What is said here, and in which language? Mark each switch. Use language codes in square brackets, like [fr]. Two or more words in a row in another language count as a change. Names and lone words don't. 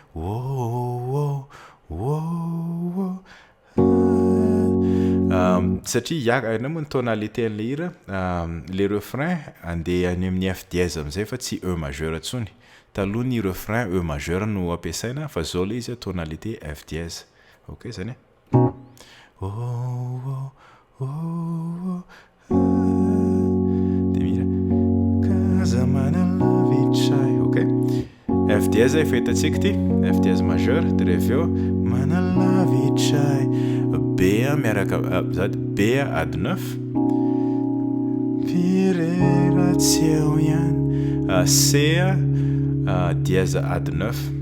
[mg] Wo, wo, wo, wo. Ah, satria ya-, na moa ny tonalité an'le hira, ah, le refrain andeha any amin'ny [fr] F dièse [mg] amin'izay fa tsy [fr] E majeur [mg] intsony. Taloha ny refrain [fr] E majeur [mg] no ampiasaina, fa zao le izy a, tonalité [fr] F dièse. [mg] Ok, zany e. Wo, wo, wo, wo. De mihira. Kaza manalavitray. Ok. [fr] F dièse [mg] efa hitantsika ty. [fr] F dièse majeur. [mg] De revue, manalavitray. B a miaraka, ah, zany B a add neuf. Firera tsy eo ihany. Ah, C a, ah, dièse add neuf.